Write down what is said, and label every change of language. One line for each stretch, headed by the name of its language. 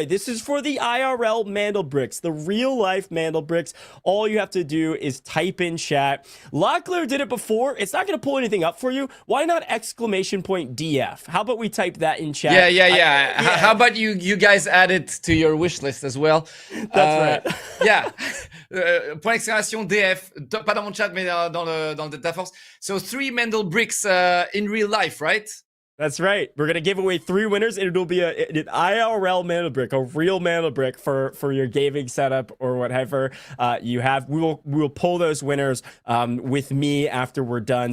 English: way, this is for the IRL Mandelbricks, the real life Mandelbricks. All you have to do is type in chat. Locklear did it before. It's not going to pull anything up for you. Why not exclamation point DF? How about we type that in chat? Yeah. How about you guys add it to your wish list as well? That's right.
French: Yeah. Point d'exclamation DF. Pas dans mon chat, mais dans le Delta Force.
English: So 3 Mandelbricks in real life, right? That's right. We're gonna give away 3 winners, and it'll be an IRL Mandelbrick, a real Mandelbrick for your gaming setup or whatever you have. We will pull those winners with me after we're done.